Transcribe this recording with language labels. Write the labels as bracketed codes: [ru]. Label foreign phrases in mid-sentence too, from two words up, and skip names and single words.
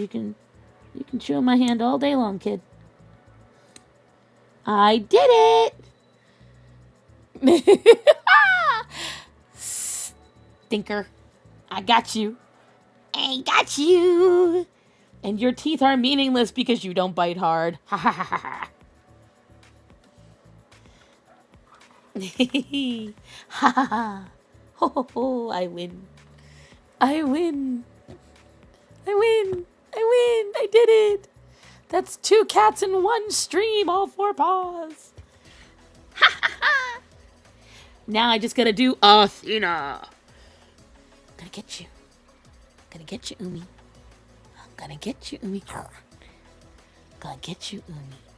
[en] You can chew on my hand all day long, kid. I did it! Stinker. I got you. I got you. And your teeth are meaningless because you don't bite hard. Ha ha ha ha ha. Ha ha ha. Ho ho ho. I win. I win. I win. I win. I did it. That's 2 cats in 1 stream, all 4 paws. Ha ha ha. Now I just gotta do Athena. Gonna get you. Gonna get you, Umi. I'm gonna get you, Umi. Gonna get you, Umi.